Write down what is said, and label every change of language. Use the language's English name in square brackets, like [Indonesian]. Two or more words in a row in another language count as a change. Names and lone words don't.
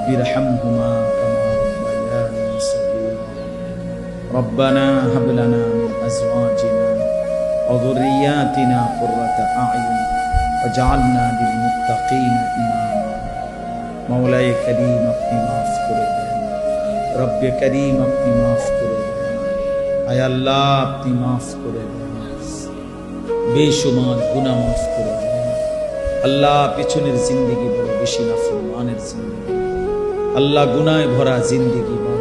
[Arabic] ارحمهما كما ربياني صغيرا ربنا هب لنا من أزواجنا وذرياتنا قرة أعين وجعلنا للمتقين إماما مولاي كريم [Bangla] আপনি মাফ করে দেন, [Arabic] رب كريم [Bangla] আপনি মাফ করে দেন, আয় আল্লাহ আপনি মাফ করে দেন, বেশুমার গুনাহ মাফ করে দেন। আল্লাহ পেছনের জিন্দেগি বড় বেশি নাফরমানের জিন্দেগি, আল্লাহ গুনাহে ভরা জিন্দেগি বড়।